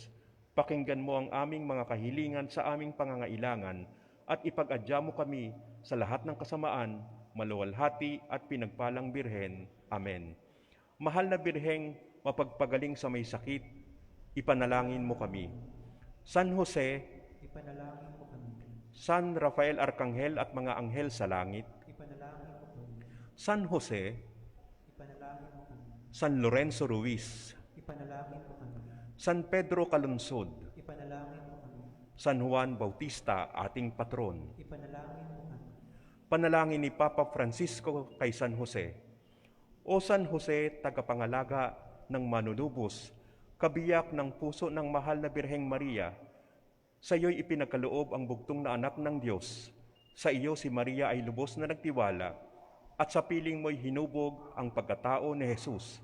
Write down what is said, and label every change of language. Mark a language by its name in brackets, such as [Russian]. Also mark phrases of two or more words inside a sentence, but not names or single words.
[Filipino] Pakinggan mo ang aming mga kahilingan sa aming pangangailangan at ipag-adya mo kami sa lahat ng kasamaan, maluwalhati at pinagpalang Birhen. Amen. Mahal na Birheng, mapagpagaling sa may sakit, ipanalangin mo kami. San Jose, Ipanalangin mo kami. San Rafael Arkanghel at mga anghel sa langit, Ipanalangin mo kami. San Jose, Ipanalangin mo kami. San Lorenzo Ruiz, Ipanalangin mo kami. San Pedro Calunsod, Ipanalangin mo kami. San Juan Bautista, ating patron. Ipanalangin mo kami. Panalangin ni Papa Francisco kay San Jose. O San Jose, tagapangalaga ng manunubos, kabiyak ng puso ng mahal na Birheng Maria, sa iyo'y ipinagkaloob ang bugtong na anak ng Diyos. Sa iyo si Maria ay lubos na nagtiwala, at sa piling mo'y hinubog ang pagkatao ni Jesus.